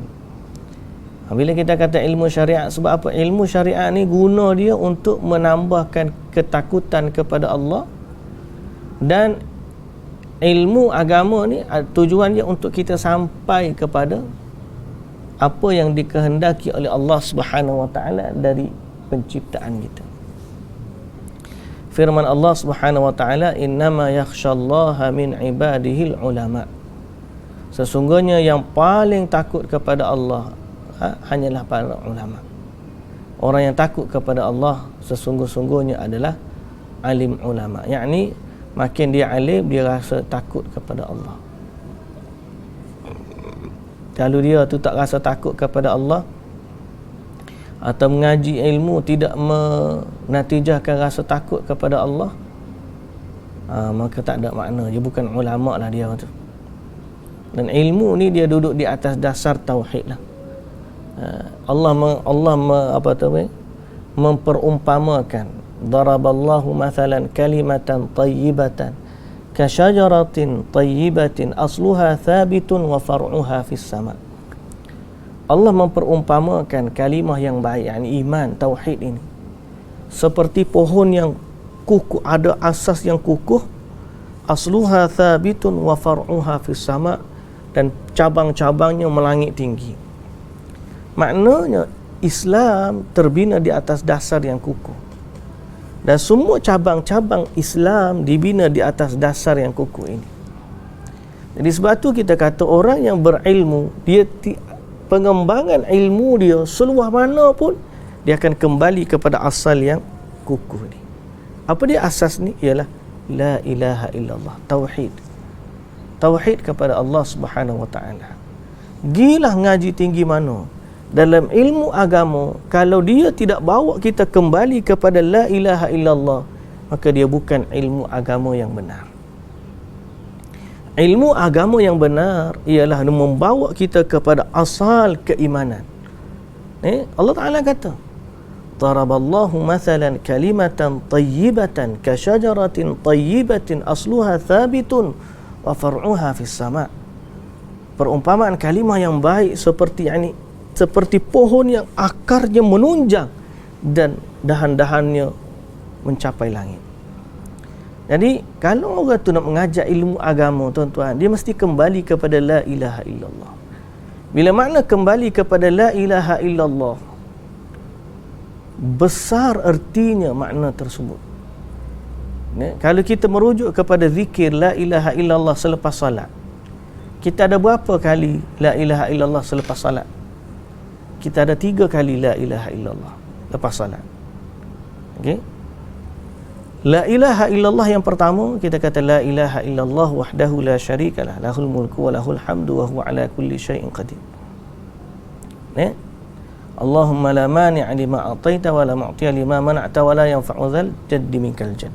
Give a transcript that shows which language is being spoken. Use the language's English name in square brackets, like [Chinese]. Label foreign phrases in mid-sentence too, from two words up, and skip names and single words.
[Malay] Bila kita kata ilmu syariat, sebab apa? Ilmu syariat ni guna dia untuk menambahkan ketakutan kepada Allah, dan ilmu agama ni tujuan dia untuk kita sampai kepada apa yang dikehendaki oleh Allah [Arabic] سبحانه وتعالى [Malay] dari penciptaan kita. [Arabic] Firman الله سبحانه وتعالى، إنما يخشى الله من عباده العلماء. [Malay] Sesungguhnya yang paling takut kepada Allah hanyalah para ulama. Orang yang takut kepada Allah sesungguh-sungguhnya adalah alim ulama. Yakni makin dia alim, dia rasa takut kepada Allah. Kalau dia tu tak rasa takut kepada Allah atau mengaji ilmu tidak menatijahkan rasa takut kepada Allah, maka tak ada makna. Dia bukan ulama lah dia tu. Dan ilmu ni dia duduk di atas dasar tauhid lah. [Arabic] Allah memperumpamakan, ضرب الله مثلا كلمة طيبة كشجرة طيبة أصلها ثابت وفرعها في السماء'. [Malay] Allah memperumpamakan kalimah yang baik, yakni iman, tauhid ini, seperti pohon yang kukuh, ada asas yang kukuh, [Arabic] أصلها ثابت وفرعها في السماء', [Malay] dan cabang-cabangnya melangit tinggi. Maknanya Islam terbina di atas dasar yang kukuh, dan semua cabang-cabang Islam dibina di atas dasar yang kukuh ini. Jadi sebab tu kita kata orang yang berilmu, dia pengembangan ilmu dia seluas mana pun dia akan kembali kepada asal yang kukuh ni. Apa dia asas ni? Ialah [Arabic] لا إله إلا الله, [Malay] tauhid. Tauhid kepada Allah [Arabic] سبحانه وتعالى. [Malay] Gilah ngaji tinggi mana dalam ilmu agama, kalau dia tidak bawa kita kembali kepada [Arabic] لا إله إلا الله, [Malay] maka dia bukan ilmu agama yang benar. Ilmu agama yang benar ialah membawa kita kepada asal keimanan. Allah Ta'ala kata, [Arabic] ضرب الله مثلا كلمة طيبة كشجرة طيبة أصلها ثابت وفرعها في السماء'. [Malay] Perumpamaan kalimah yang baik seperti pohon yang akarnya menunjang dan dahan-dahannya mencapai langit. Jadi kalau orang tu nak mengajar ilmu agama, tuan-tuan, dia mesti kembali kepada [Arabic] لا إله إلا الله. [Malay] Bila makna kembali kepada [Arabic] لا إله إلا الله, [Malay] besar ertinya makna tersebut. Kalau kita merujuk kepada zikir [Arabic] لا إله إلا الله [Malay] selepas salat, kita ada berapa kali [Arabic] لا إله إلا الله [Malay] selepas salat? Kita ada 3 kali [Arabic] لا إله إلا الله [Malay] lepas salat. Okey? [Arabic] لا إله إلا الله [Malay] yang pertama, kita kata [Arabic] لا إله إلا الله وحده لا شريك له، له الملك وله الحمد وهو على كل شيء قدير. اللهم لا مانع لما أعطيت ولا معطي لما منعت ولا ينفع ذا الجد منك الجد.